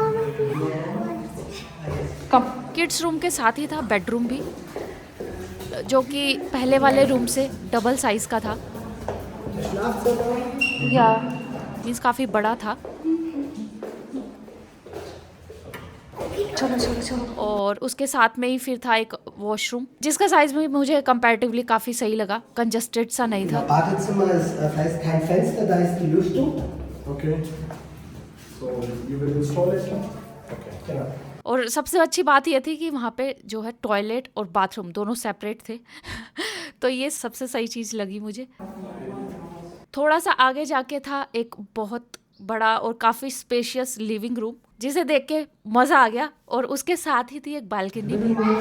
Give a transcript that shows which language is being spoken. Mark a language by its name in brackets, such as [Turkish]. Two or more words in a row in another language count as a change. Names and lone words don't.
[English] kids room [Hindi] के साथ ही था बेडरूम भी, जो कि पहले वाले रूम से [English] double size [Hindi] का था या मीन्स काफ़ी बड़ा था। चलो। और उसके साथ में ही फिर था एक वॉशरूम जिसका साइज भी मुझे कंपैरेटिवली काफी सही लगा, कंजस्टेड सा नहीं था। [German] Badezimmer ist, das heißt kein Fenster, da ist die Lüftung. [English] Okay. So you will install it? Okay. [German] Genau. [Hindi] और सबसे अच्छी बात ये थी कि वहाँ पे जो है टॉयलेट और बाथरूम दोनों सेपरेट थे। तो ये सबसे सही चीज़ लगी मुझे। थोड़ा सा आगे जाके था एक बहुत बड़ा और काफ़ी स्पेशियस [English] living room [Hindi] जिसे देख के मज़ा आ गया और उसके साथ ही थी एक बालकनी भी।